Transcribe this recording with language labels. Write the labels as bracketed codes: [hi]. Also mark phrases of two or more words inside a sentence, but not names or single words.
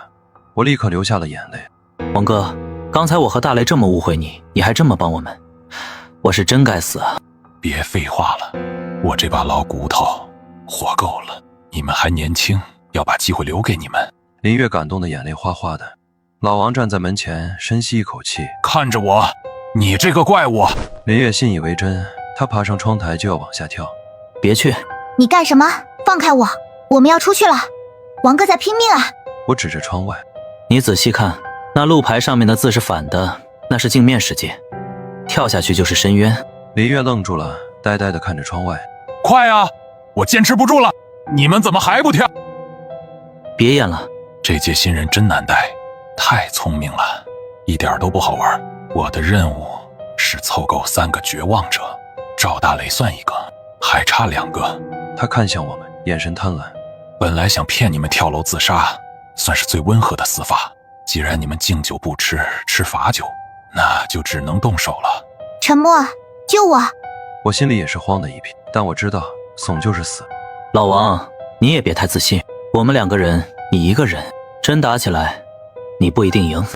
[zh] 我立刻流下了眼淚。王哥，剛才我和大雷這麼誤會你，你還這麼幫我們，我是真該死啊！別廢話了，我這把老骨頭活夠了。你們還年輕，要把機會留給你們。林月感動的眼淚嘩嘩的。老王站在門前，深吸一口氣，看着我，你這個怪物！林月信以為真，他爬上窗台就要往下跳。別去！你幹什麼？放開我！我們要出去了。王哥在拼命啊！我指着窗外。你仔細看，那路牌上面的字是反的，那是鏡面世界，跳下去就是深淵。林月愣住了，呆呆地看着窗外。快啊！我堅持不住了，你們怎麼還不跳？別演了，這屆新人真難帶，太聰明了，一點都不好玩。我的任務是湊夠3個絕望者，趙大雷算一個，還差2個。他看向我們，眼神貪婪。本來想騙你們跳樓自殺，算是最溫和的死法。既然你們敬酒不吃，吃罰酒，那就只能動手了。沉默，救我！我心裡也是慌的一批，但我知道慫就是死。老王，你也別太自信，我們2個人，你一個人，真打起來，你不一定贏。